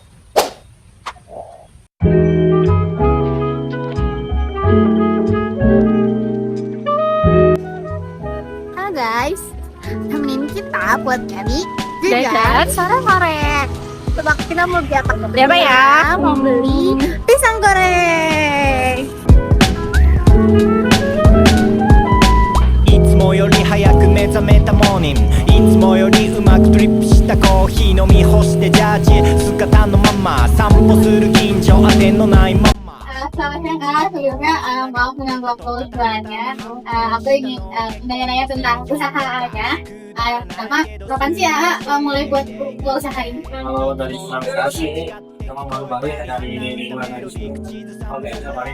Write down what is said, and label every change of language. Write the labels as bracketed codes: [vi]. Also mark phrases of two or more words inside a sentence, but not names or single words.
[id] Halo guys, temenin kita buat jadi jajan sore-sore. Tebak kita mau beli apa? Beli apa ya? Mau beli pisang goreng. [ja] いつもより早く目覚めたモーニングいつもよりうまくドリップしたコーヒー飲み干してジャージ姿のまま散歩する近所当てのないまま [id] Selamat siang kak, sebelumnya maaf mengganggu waktu sebenarnya. Aku ingin nanya-nanya tentang usahanya. Yang pertama, kapan sih ya mulai buat usaha ini? Kalau dari transaksi ini memang baru-baru ya dari bulan Agustus. Oke, kemarin.